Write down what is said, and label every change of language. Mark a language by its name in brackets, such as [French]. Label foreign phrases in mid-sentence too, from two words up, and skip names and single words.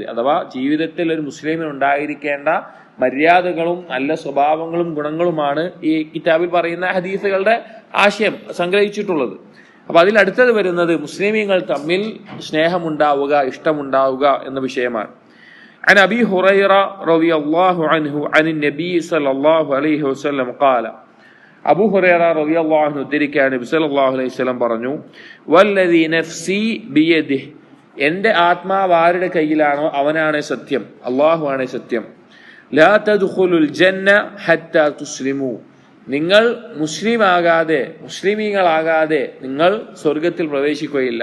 [Malayalam] അഥവാ ജീവിതത്തിൽ ഒരു മുസ്ലിമിന് ഉണ്ടായിരിക്കേണ്ട മര്യാദകളും നല്ല സ്വഭാവങ്ങളും ഗുണങ്ങളുമാണ് ഈ കിതാബിൽ പറയുന്ന ഹദീസുകളുടെ ആശയം സംഗ്രഹിച്ചിട്ടുള്ളത്. അപ്പൊ അതിൽ അടുത്തത് വരുന്നത് മുസ്ലിമീങ്ങൾ തമ്മിൽ സ്നേഹമുണ്ടാവുക, ഇഷ്ടമുണ്ടാവുക എന്ന വിഷയമാണ്. [Arabic] عن أبي هريرة رضي الله عنه عن النبي صلى الله عليه وسلم قال [Malayalam] അബൂ ഹുറൈറ [Arabic] رضي الله عنه [Malayalam] ഉദ്ധരിക്കുകയാണ്, നബി [Arabic] صلى الله عليه وسلم [Malayalam] പറഞ്ഞു, [Arabic] والذي نفسي بيده, [Malayalam] എന്റെ ആത്മാവ് ആരുടെ കയ്യിലാണോ അവനാണ് സത്യം, അല്ലാഹു ആണ് സത്യം. [Arabic] لا تدخلوا الجنة حتى تسلموا, [Malayalam] നിങ്ങൾ മുസ്ലിമീങ്ങളാകാതെ നിങ്ങൾ സ്വർഗത്തിൽ പ്രവേശിക്കുകയില്ല.